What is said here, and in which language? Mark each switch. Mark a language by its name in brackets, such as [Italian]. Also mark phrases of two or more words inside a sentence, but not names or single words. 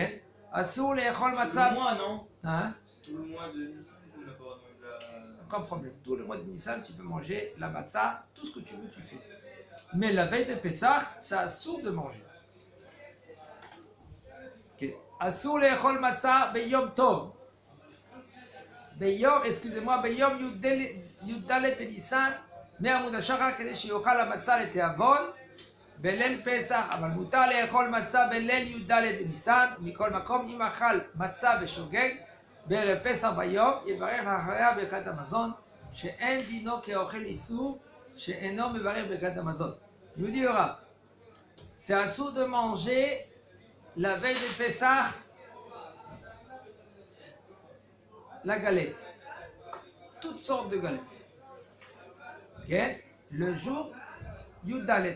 [Hebrew] אסור לאכול מצה. [French] Tout le mois, non? Hein? Tout le mois de Nissan qu'on n'a pas le droit de manger la... Aucun problème. Tout le mois de Nissan, tu peux manger la matzah, tout ce que tu veux, tu fais. Mais la veille de Pessah, ça assour de manger. [Hebrew] Ok. אסור לאכול מצה ביום טוב. Beyom, [French] excusez-moi, [Hebrew] ביום יד [French] de Nissan, [Hebrew] מעמוד השחר כדי שיאכל המצה לתאבון. בליל פסח, אבל מותר לאכול מצה בליל י"ד בניסן, מכל מקום אם אכל מצה בשוגג בערב פסח ביום, יברך אחריה ברכת המזון, שאין דינו כאוכל איסור, שאינו מברך ברכת המזון. [French] Je vous dis le Rav, c'est assourd de manger la veille de Pessah la galette, toutes sortes de galettes. Okay? Le jour Yudalet.